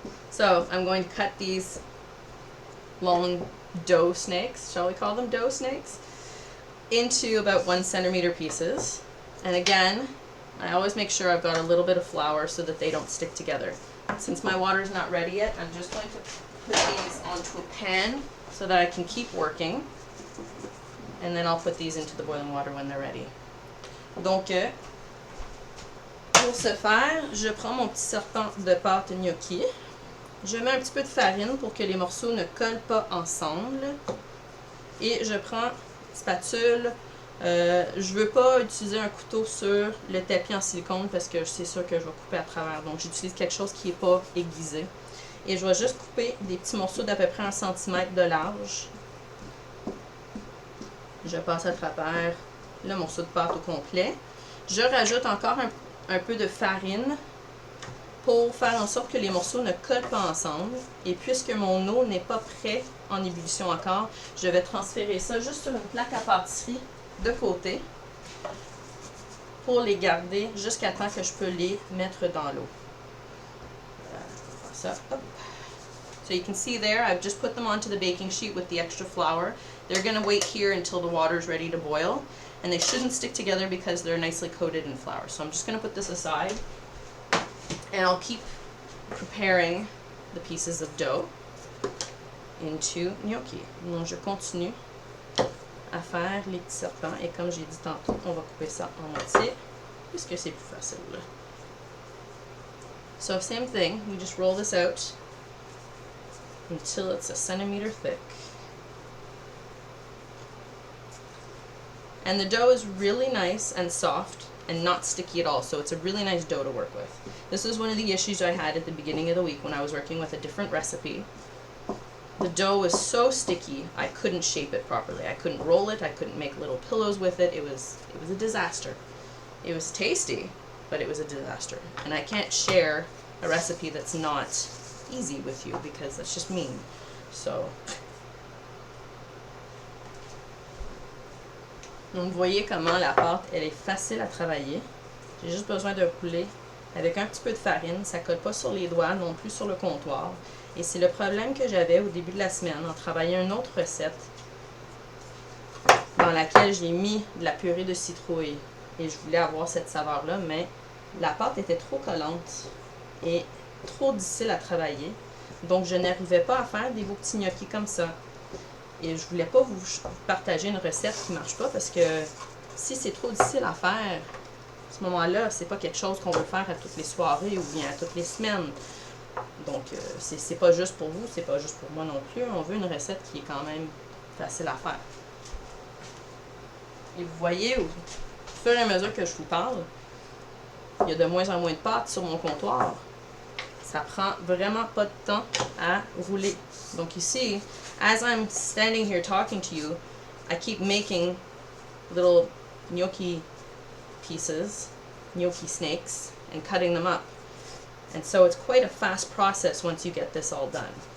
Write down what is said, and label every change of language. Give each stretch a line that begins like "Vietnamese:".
English: So I'm going to cut these long dough snakes, shall we call them dough snakes, into about 1 centimeter pieces. And again, I always make sure I've got a little bit of flour so that they don't stick together. Since my water is not ready yet, I'm just going to put these onto a pan so that I can keep working. and then I'll put these into the boiling water when they're ready.
French: Donc, pour ce faire, je prends mon petit serpent de pâte gnocchi. Je mets un petit peu de farine pour que les morceaux ne collent pas ensemble. Et je prends une spatule. Je veux pas utiliser un couteau sur le tapis en silicone parce que c'est sûr que je vais couper à travers. Donc, j'utilise quelque chose qui n'est pas aiguisé. Et je vais juste couper des petits morceaux d'à peu près 1 cm de large. Je passe à travers le morceau de pâte au complet. Je rajoute encore un peu de farine pour faire en sorte que les morceaux ne collent pas ensemble. Et puisque mon eau n'est pas prêt en ébullition encore, je vais transférer ça juste sur une plaque à pâtisserie de côté pour les garder jusqu'à temps que je peux les mettre dans l'eau. Ça, hop.
English: So you can see there, I've just put them onto the baking sheet with the extra flour. They're going to wait here until the water is ready to boil. And they shouldn't stick together because they're nicely coated in flour. So I'm just going to put this aside. And I'll keep preparing the pieces of dough into gnocchi.
French: Donc je continue à faire les petits serpents. Et comme j'ai dit tantôt, on va couper ça en moitié puisque c'est plus facile.
English: So same thing, we just roll this out until it's 1 centimeter thick. And the dough is really nice and soft and not sticky at all, so it's a really nice dough to work with. This is one of the issues I had at the beginning of the week when I was working with a different recipe. The dough was so sticky, I couldn't shape it properly. I couldn't roll it, I couldn't make little pillows with it. It was a disaster. It was tasty, but it was a disaster. And I can't share a recipe that's not easy with you because that's just mean.
French: So, donc vous voyez comment la pâte, elle est facile à travailler. J'ai juste besoin de rouler avec un petit peu de farine. Ça ne colle pas sur les doigts, non plus sur le comptoir. Et c'est le problème que j'avais au début de la semaine en travaillant une autre recette dans laquelle j'ai mis de la purée de citrouille. Et je voulais avoir cette saveur-là, mais la pâte était trop collante et trop difficile à travailler. Donc, je n'arrivais pas à faire des beaux petits gnocchis comme ça. Et je voulais pas vous partager une recette qui ne marche pas parce que si c'est trop difficile à faire, à ce moment-là, c'est pas quelque chose qu'on veut faire à toutes les soirées ou bien à toutes les semaines. Donc, c'est pas juste pour vous, c'est pas juste pour moi non plus. On veut une recette qui est quand même facile à faire. Et vous voyez, au fur et à mesure que je vous parle, il y a de moins en moins de pâte sur mon comptoir. Ça prend vraiment pas de temps à rouler. Donc ici,
English: as I'm standing here talking to you, I keep making little gnocchi pieces, gnocchi snakes, and cutting them up. And so it's quite a fast process once you get this all done.